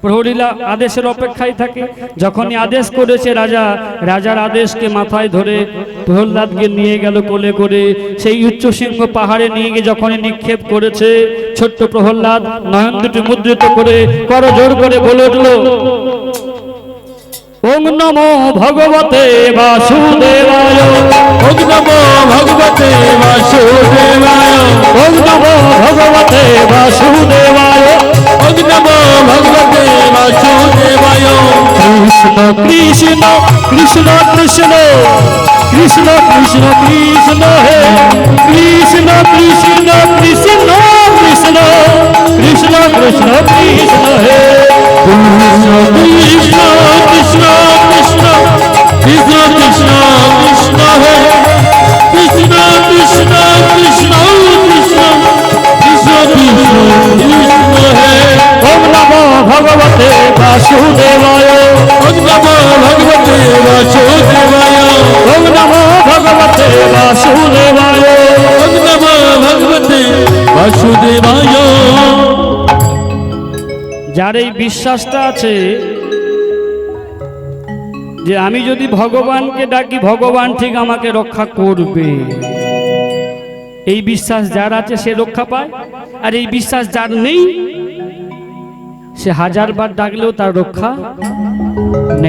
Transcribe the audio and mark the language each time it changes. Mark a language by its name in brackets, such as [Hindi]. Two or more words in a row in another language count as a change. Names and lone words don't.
[Bangla] প্রহরীরা আদেশের অপেক্ষায় থাকে। যখনই আদেশ করেছে রাজা, রাজার আদেশকে মাথায় ধরে প্রহ্লাদকে নিয়ে গেল কোলে করে। সেই উচ্চশৃঙ্গ পাহাড়ে নিয়ে গিয়ে যখনই নিক্ষেপ করেছে, ছোট্ট প্রহ্লাদ নয়ন দুটি মুদ্রিত করে করজোড় করে বলে উঠল, [Sanskrit] ওম নমো ভগবতে বাসুদেবায়, ওম নমো ভগবতে বাসুদেবায়, ওম নমো ভগবতে বাসুদেবায়, ওম নমো ভগবতে বাসুদেবায়। কৃষ্ণ কৃষ্ণ কৃষ্ণ কৃষ্ণ কৃষ্ণ কৃষ্ণ হে কৃষ্ণ কৃষ্ণ কৃষ্ণ কৃষ্ণ কৃষ্ণ কৃষ্ণ কৃষ্ণ হে কৃষ্ণ কৃষ্ণ কৃষ্ণ কৃষ্ণ কৃষ্ণ কৃষ্ণ কৃষ্ণ হে কৃষ্ণ কৃষ্ণ কৃষ্ণ কৃষ্ণ কৃষ্ণ কৃষ্ণ কৃষ্ণ হে। ওম নমো ভগবতে বাসুদেবায়, ওম নমো ভগবতে বাসুদেবায়, ওম নমো ভগবতে বাসুদেবায়। ওম নমো ভগবতে বাসুদেবায়। [Bangla] যার এই বিশ্বাসটা আছে যে আমি যদি ভগবানকে ডাকি ভগবান ঠিক আমাকে রক্ষা করবে, এই বিশ্বাস যার আছে সে রক্ষা পায়। আর এই বিশ্বাস যার নেই সে হাজারবার ডাকলেও তার রক্ষা নেই।